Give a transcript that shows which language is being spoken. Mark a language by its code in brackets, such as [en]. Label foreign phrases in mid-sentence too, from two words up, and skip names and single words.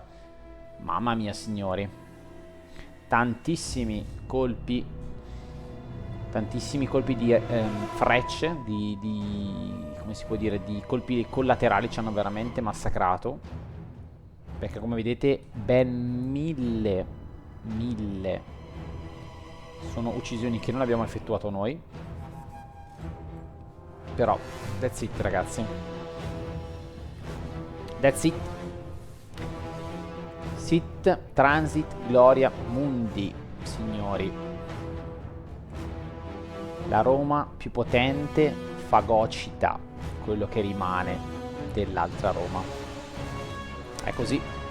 [it] Mamma mia signori, tantissimi colpi di frecce, come si può dire, di colpi collaterali ci hanno veramente massacrato, perché come vedete ben 1000 sono uccisioni che non abbiamo effettuato noi. Però [en] that's it [it] ragazzi, [en] that's it. [la] Sit transit gloria mundi, [it] signori. La Roma più potente fagocita quello che rimane dell'altra Roma. È così.